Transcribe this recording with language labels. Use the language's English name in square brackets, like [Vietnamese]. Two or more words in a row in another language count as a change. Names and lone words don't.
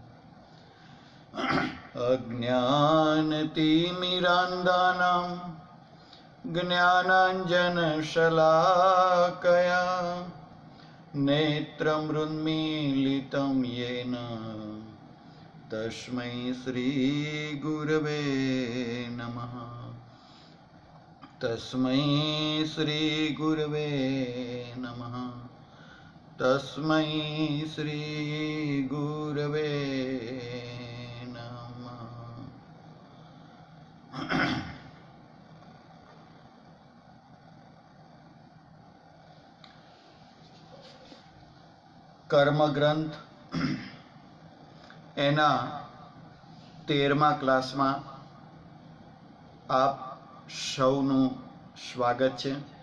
[Sanskrit] अज्ञानतिमिरान्धानां ज्ञानाञ्जनशलाकया नेत्रमृन्मीलितं येन तस्मै श्रीगुरवे नमः। तस्मै श्रीगुरवे नमः। तस्मै श्रीगुरवे नमः। [Gujarati] કર્મગ્રંથ એના 13મા ક્લાસમાં આપ સૌનું સ્વાગત છે।